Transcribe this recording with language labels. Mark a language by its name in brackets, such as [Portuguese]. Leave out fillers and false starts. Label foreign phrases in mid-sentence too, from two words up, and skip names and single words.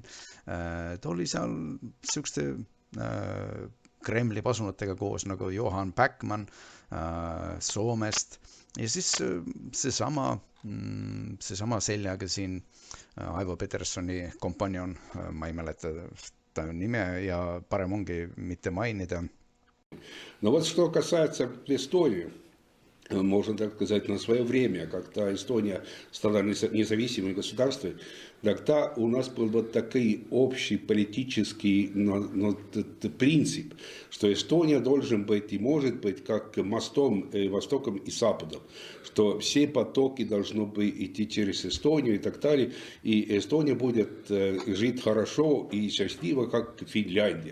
[Estonian] Ta oli seal sihukeste Kremli pasunatega koos nagu Johan Backman Soomest ja siis seesama seljaga siin Aivo Petersoni kompanjon, ma ei mäleta ta nime ja parem ongi mitte mainida. [Russian] Но вот что касается Эстонии, можно так сказать, на свое время, когда Эстония стала независимым государством, тогда у нас был вот такой общий политический принцип, что Эстония должен быть и может быть как мостом Востоком и Западом, что все потоки должны быть идти через Эстонию и так далее, и Эстония будет жить хорошо и счастливо, как Финляндия.